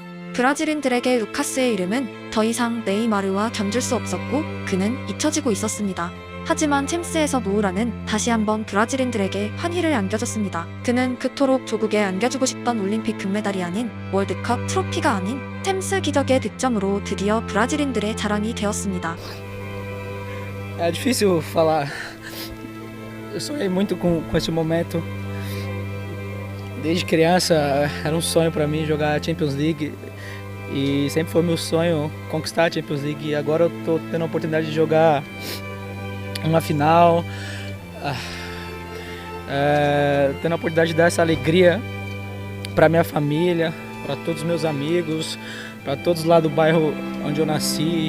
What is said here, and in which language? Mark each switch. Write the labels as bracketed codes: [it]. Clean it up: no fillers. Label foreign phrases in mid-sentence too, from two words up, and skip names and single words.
[ko] 브라질인들에게 루카스의 이름은 더 이상 네이마르와 견줄 수 없었고 그는 잊혀지고 있었습니다. 하지만 챔스에서 모우라는 다시 한번 브라질인들에게 환희를 안겨줬습니다. 그는 그토록 조국에 안겨주고 싶던 올림픽 금메달이 아닌 월드컵 트로피가 아닌 챔스 기적의 득점으로 드디어 브라질인들의 자랑이 되었습니다. [pt] É difícil falar. Eu sonhei muito com esse momento. Desde criança era um sonho para mim jogar a Champions League. e sempre foi meu sonho conquistar a Champions League. E agora eu tô tendo a oportunidade de jogar uma final, tendo a oportunidade de dar essa alegria para minha família, para todos os meus amigos, para todos lá do bairro onde eu nasci.